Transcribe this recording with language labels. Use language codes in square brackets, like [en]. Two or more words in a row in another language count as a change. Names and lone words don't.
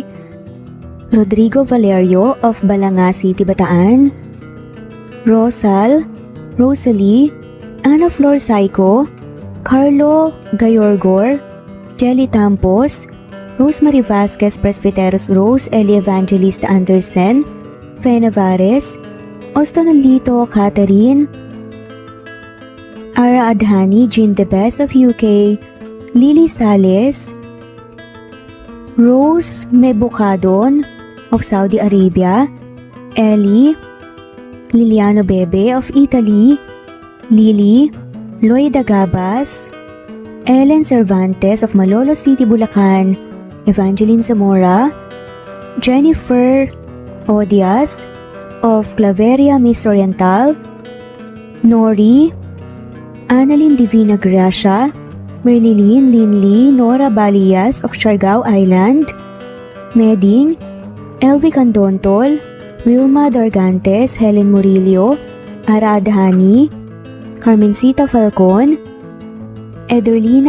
[en] Rodrigo Valerio of Balanga City, Bataan, Rosal, Rosalie, Ana Flor Saico, Carlo Gayorgor, Jelly Tampos, Rosemary Vasquez Presbiteros Rose, Eli Evangelista Anderson, Fe Navares, Ostonolito Catherine, Ara Adhani, Jean Debes of UK, Lily Sales, Rose Mebocadon of Saudi Arabia, Ellie Liliano Bebe of Italy, Lily Loida Gabas, Ellen Cervantes of Malolo City, Bulacan, Evangeline Zamora, Jennifer Odias of Claveria Miss Oriental, Nori, Annalyn Divina Gracia, Merlilyn Linley Nora Balias of Siargao Island, Meding, Elvi Candontol, Wilma Dargantes, Helen Murillo, Ara Adhani, Carmencita Falcon, Ederlina